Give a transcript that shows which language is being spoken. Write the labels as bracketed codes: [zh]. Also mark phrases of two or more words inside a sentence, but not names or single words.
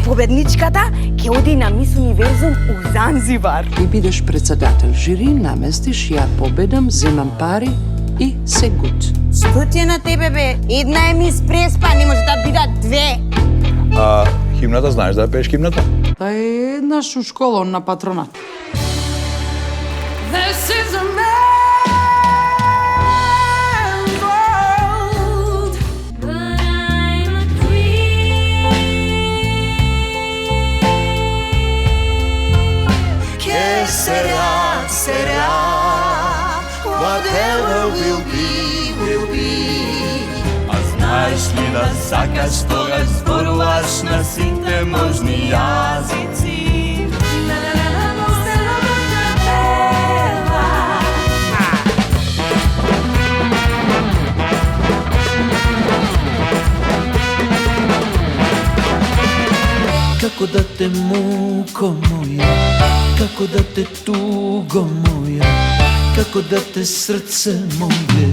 [mk] Победничката ќе оди на Мис Универзум у Занзибар. Ти бидеш председател жири, наместиш, ја победам, земам пари и се гуд. Што ти е на тебе, бе? Една е Мис Преспа, не може да бидат две. А химната, знаеш да ја пееш химната? Та е еднаш у школа на патронат. [en] This is a man's world. But I'm a queen. [es] Que será, [en] whatever will be, will be. [mk] А знаеш ли да сакаш кога зборуваш на сите можни јазици? Како да те муко моја, како да те туго моја, како да те срце моје.